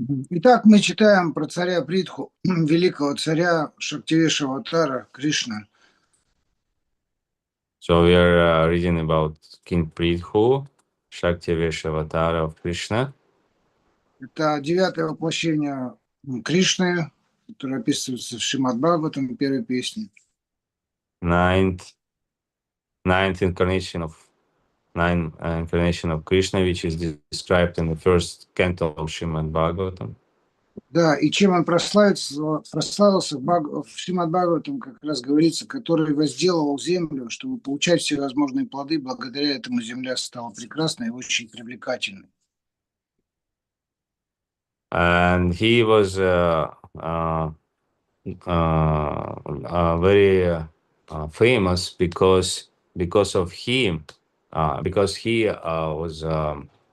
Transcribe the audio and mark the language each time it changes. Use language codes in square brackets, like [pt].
[ru] Итак, мы читаем про царя Притху, великого царя Шактивеша Аватара Кришна. [en] So we are reading about King Prithu, Shaktivesha Avatara of Krishna. [ru] Это 9-е воплощение Кришны, которое описывается в Шримад Бхагаватам, первой песне. [en] Ninth incarnation of Krishna, which is described in the first canto of Shrimad Bhagavatam. [ru] Да, и чем он прославился в Шримад Бхагаватам, как раз говорится, который возделывал землю, чтобы получать всевозможные плоды. Благодаря этому земля стала прекрасной и очень привлекательной. [en] And he was very famous because of him, because he was